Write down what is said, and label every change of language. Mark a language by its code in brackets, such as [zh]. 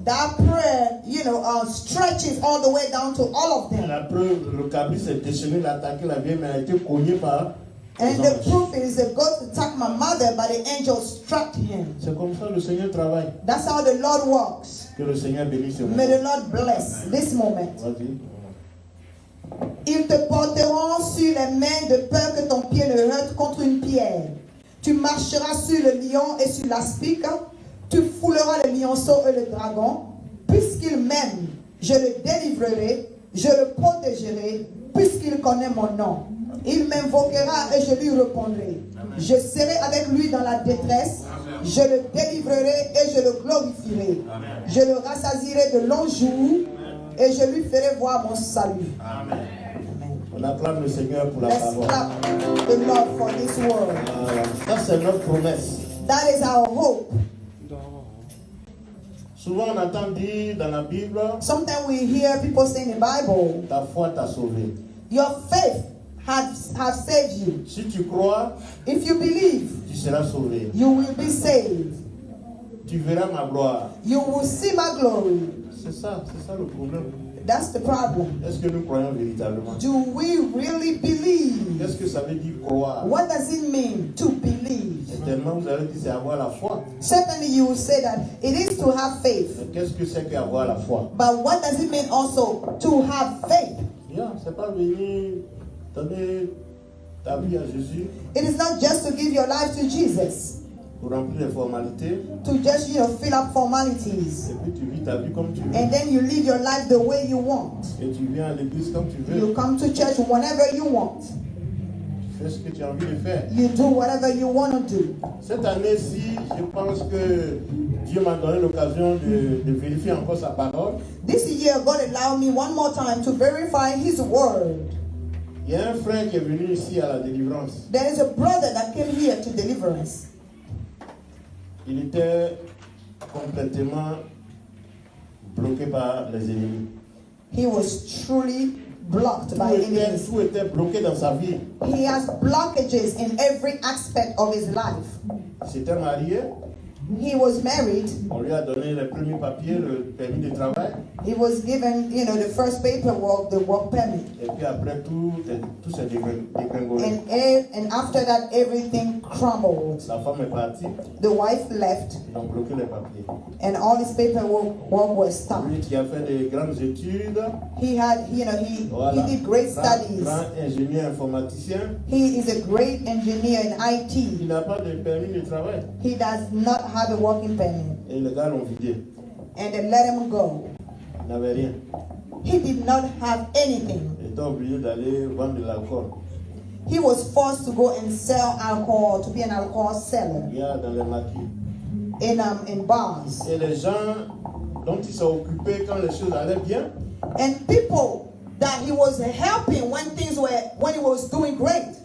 [en] That prayer, stretches all the way down to all of them. [fr] La preuve, le cabri s'est déchaîné, il a attaqué la vieille, mais elle a été cognée par. [en] And the proof is that God attacked my mother, but the angel struck him. [fr] C'est comme ça le Seigneur travaille. [en] That's how the Lord works. [fr] Que le Seigneur bénisse ce moment. [en] May the Lord bless this moment. [fr] Vas-y. Ils te porteront sur les mains de peur que ton pied ne heurte contre une pierre. Tu marcheras sur le lion et sur l'aspic. Tu fouleras le lionceau et le dragon. Puisqu'il m'aime, je le délivrerai, je le protégerai, puisqu'il connaît mon nom. Il m'invoquera et je lui répondrai. Je serai avec lui dans la détresse. Je le délivrerai et je le glorifierai. Je le rassasierai de longs jours et je lui ferai voir mon salut. Amen. On acclame le Seigneur pour la [en] Let's [fr] parole. [en] clap the Lord for this word. [fr] Ça, c'est notre promesse. [en] That is our hope. [fr] Souvent, on entend dire dans la Bible, [en] Sometimes we hear people say in the Bible, [fr] ta foi t'a sauvé. [en] your faith have saved you. [fr] Si tu crois, [en] If you believe, [fr] tu seras sauvé. [en] you will be saved. [fr] Tu verras ma gloire. [en] You will see my glory. [fr] C'est ça le problème. [en] That's the problem. [fr] Est-ce que nous croyons véritablement? [en] Do we really believe? [fr] Qu'est-ce que ça veut dire croire? [en] What does it mean to believe? [fr] Tellement vous allez dire c'est avoir la foi. [en] Certainly you will say that it is to have faith. [fr] Mais qu'est-ce que c'est qu'avoir la foi? [en] But what does it mean also to have faith? [fr] C'est pas venir donner ta vie à Jésus [en] It is not just to give your life to Jesus, [fr] pour remplir les formalités [en] to just fill up formalities, [fr] et puis tu vis ta vie comme tu veux. [en] and then you live your life the way you want. [fr] Et tu viens à l'église comme tu veux. [en] You come to church whenever you want. [fr] Tu fais ce que tu as envie de faire. [en] You do whatever you want to do. [fr] Cette année-ci, je pense que Dieu m'a donné l'occasion de vérifier encore sa parole. [en] This year, God allowed me one more time to verify His word. [fr] Il y a un frère qui est venu ici à la délivrance. [en] There is a brother that came here to deliverance. [fr] Il était complètement bloqué par les ennemis. [en] He was truly blocked by enemies. [fr] Tout était bloqué dans sa vie. [en] He has blockages in every aspect of his life. [fr] Il s'était marié, [en] He was married. [fr] on lui a donné les premiers papiers, le permis de travail, [en] He was given, the first paperwork, the work permit. [fr] et puis après tout s'est dégringolé. [en] And after that, everything crumbled. [fr] La femme est partie, [en] The wife left, [fr] ils ont bloqué les papiers. [en] and all his paperwork was stopped. [fr] Lui qui a fait des grandes études, [en] He had, he did great studies. [fr] grand ingénieur informaticien, [en] He is a great engineer in [fr] il [en] IT. [fr] n'a pas de permis de travail. [en] He does not have a working permit, [fr] Et les gars l'ont vidé. [en] and they let him go. [fr] Il n'avait rien. [en] He did not have anything. [fr] Il était obligé d'aller vendre de l'alcool. [en] He was forced to go and sell alcohol, to be an alcohol seller [fr] Il y a dans les maquis. [en] in bars. [fr] Et les gens dont il s'est occupé quand les choses allaient bien, [en] And people that he was helping when he was doing great,